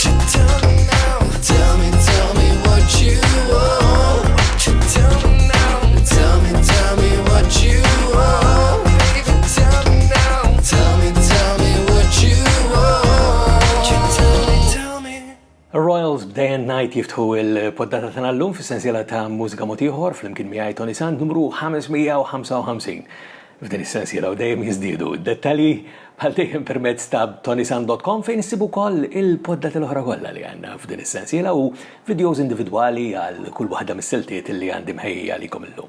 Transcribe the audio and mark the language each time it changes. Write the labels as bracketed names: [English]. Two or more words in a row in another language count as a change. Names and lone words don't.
[English] You tell me now. Tell me what you want. You tell me now. Tell me what you want. Baby, tell me now. Tell me what you want. You tell me. [Maltese] Royals Day and Night jiftħu il-poddata tagħna llum fis-sensiela ta' Mużika Mod Ieħor flimkien miegħi Toni Sant numru 555. F'din is-sensiela u dejjem jiżdiedu d-dettalji bħal dejjem permezz ta' ToniSant.com fejn issibu wkoll il-poddati l-oħra kollha li għandna f'din is-sensiela u videos individwali għal kull waħda mis-siltiet li għandi mħejja għalikom illum.